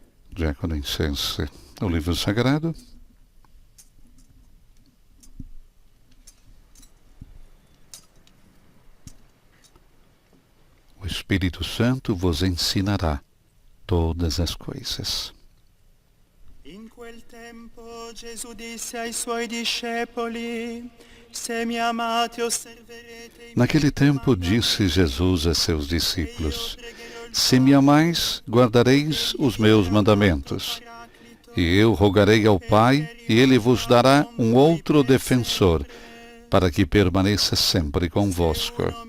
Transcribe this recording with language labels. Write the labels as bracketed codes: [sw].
[pt] Diácono incense o livro sagrado. O Espírito Santo vos ensinará todas as coisas. [it] In quel tempo Gesù disse ai suoi discepoli: Se mi amate osserverete. [pt] Naquele tempo disse Jesus a seus discípulos: Se me amais, guardareis os meus mandamentos. E eu rogarei ao Pai, e Ele vos dará um outro defensor, para que permaneça sempre convosco.